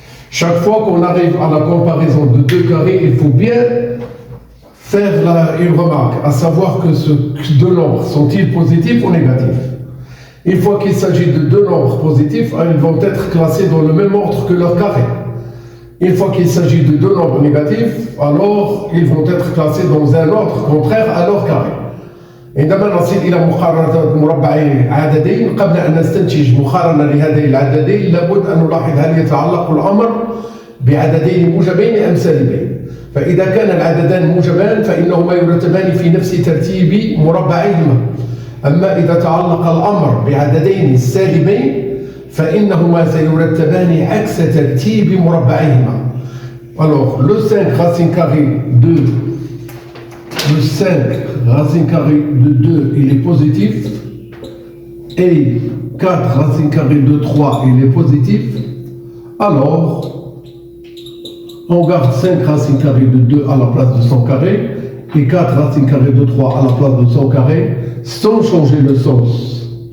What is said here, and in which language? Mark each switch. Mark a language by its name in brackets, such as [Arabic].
[French] Chaque fois qu'on arrive à la comparaison de deux carrés, il faut bien faire une remarque, à savoir que ces deux nombres sont-ils positifs ou négatifs? Une fois qu'il s'agit de deux nombres positifs, ils vont être classés dans le même ordre que leur carré. Une fois qu'il s'agit de deux nombres négatifs, alors ils vont être classés dans un ordre contraire à leur carré. [Arabic] عندما نصل إلى مقارنة مربعي عددين قبل أن نستنتج مقارنة لهذين العددين لابد أن نلاحظ هل يتعلق الأمر بعددين موجبين أم سالبين. فإذا كان العددان موجبان فإنهما يرتبان في نفس ترتيب مربعيهما. أما إذا تعلق الأمر بعددين سالبين فإنهما سيرتبان عكس ترتيب مربعيهما. [French] Alors, le 5 racine carrée de 2, il est positif, et 4 racine carrée de 3, il est positif. Alors, on garde 5 racine carrée de 2 à la place de son carré, et 4 racine carrée de 3 à la place de son carré, sans changer le sens.